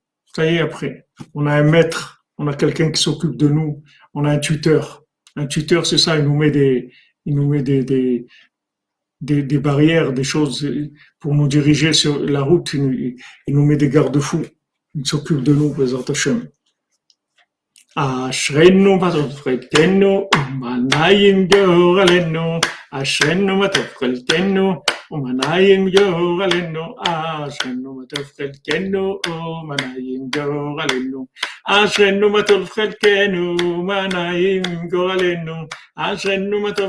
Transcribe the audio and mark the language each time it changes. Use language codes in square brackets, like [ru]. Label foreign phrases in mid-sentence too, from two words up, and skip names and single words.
[fr] Ça y est, après. On a un maître, on a quelqu'un qui s'occupe de nous, on a un tuteur. Un tuteur, c'est ça, il nous met des barrières, des choses pour nous diriger sur la route, il nous met des garde-fous. Il s'occupe de nous, [he] בעזרת השם. אשרינו בטוב חלקנו, ומנעים גורלנו, אשרינו בטוב חלקנו, ומנעים גורלנו, אשרינו בטוב חלקנו, ומנעים גורלנו, אשרינו בטוב חלקנו, ומנעים גורלנו, אשרינו בטוב